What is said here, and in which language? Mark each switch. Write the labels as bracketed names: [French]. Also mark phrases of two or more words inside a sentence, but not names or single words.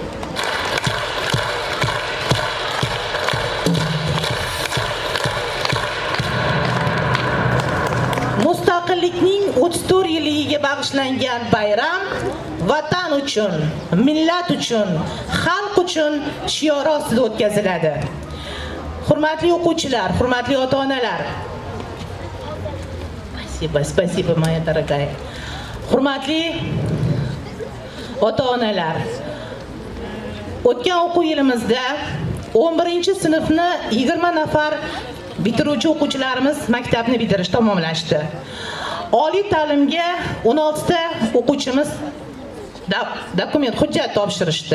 [Uzbek] Mustaqillikning 34 yilligiga bag'ishlangan bayram vatan uchun, millat uchun, xalq uchun shiori ostida o'tkaziladi. Hurmatli o'quvchilar, hurmatli ota-onalar. [Russian] Спасибо, моя дорогая. [Uzbek] Hurmatli ota-onalar. O'tgan o'quv yilimizda 11-sinfni 20 nafar bitiruvchi o'quvchilarimiz maktabni bitirish tamomlashdi. Oliy ta'limga 16 ta o'quvchimiz dokument, hujjat topshirishdi.